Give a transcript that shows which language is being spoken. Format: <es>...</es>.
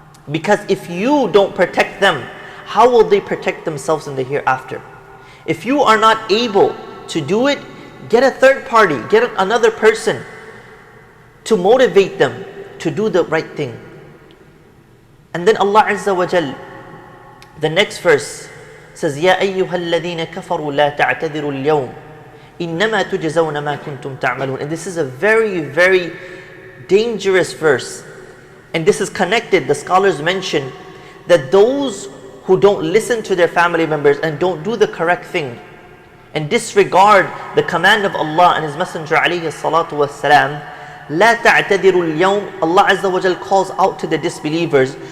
<en>Because if you don't protect them, how will they protect themselves in the hereafter? If you are not able to do it, get a third party, get another person to motivate them to do the right thing. And then Allah Azza wa Jal, the next verse says,</en> <ar>يَا أَيُّهَا الَّذِينَ كَفَرُوا لَا تَعْتَذِرُوا الْيَوْمِ إِنَّمَا تُجْزَوْنَ مَا كُنْتُمْ تَعْمَلُونَ.</ar> <en>And this is a very, very dangerous verse. And this is connected, the scholars mention, that those who don't listen to their family members and don't do the correct thing and disregard the command of Allah and His Messenger alayhi salatu wassalam,</en> <ar>لا تعتذروا اليوم,</ar> <en>Allah Azza wa Jal calls out to the disbelievers.</en>